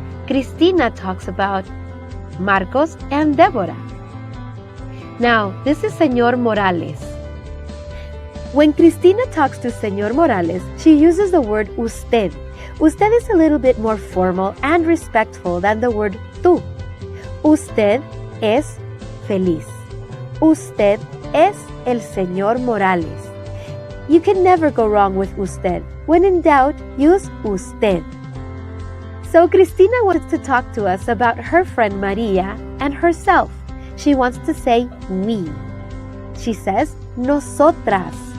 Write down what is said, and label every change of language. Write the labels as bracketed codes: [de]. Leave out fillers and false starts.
[en] Cristina talks about Marcos and Deborah. Now, this is Señor Morales. When Cristina talks to Señor Morales, she uses the word usted. Usted is a little bit more formal and respectful than the word tú. [es] Usted es feliz. Usted es el Señor Morales. [en] You can never go wrong with usted. When in doubt, use usted. So Cristina wants to talk to us about her friend Maria and herself. She wants to say we. She says nosotras.